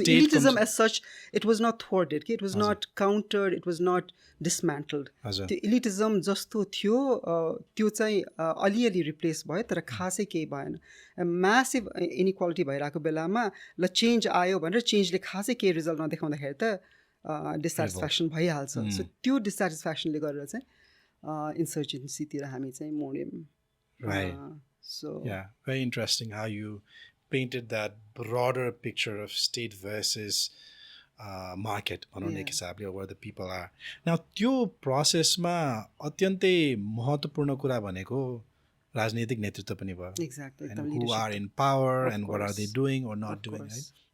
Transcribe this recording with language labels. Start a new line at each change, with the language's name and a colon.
English: elitism as such it was not thwarted कि it was not countered it was not dismantled
Nepali: त्यो इलिटिजम जस्तो थियो त्यो चाहिँ अलिअलि रिप्लेस भयो तर खासै केही भएन म्यासिभ इनइक्वालिटी भइरहेको बेलामा ल चेन्ज आयो भनेर चेन्जले खासै केही रिजल्ट नदेखाउँदाखेरि त डिससेटिस्फ्याक्सन भइहाल्छ सो त्यो डिससेटिस्फ्याक्सनले गरेर चाहिँ इन्सर्जेन्सीतिर हामी चाहिँ मोड्यौँ.
English: Right. Yeah, very interesting how you painted that broader picture of state versus market,
Nepali: एक हिसाबले
English: where the people are.
Nepali: Now, त्यो प्रोसेसमा अत्यन्तै महत्त्वपूर्ण कुरा भनेको राजनीतिक नेतृत्व पनि भयो.
English: Exactly. Who are in power and what are they doing or not doing, right?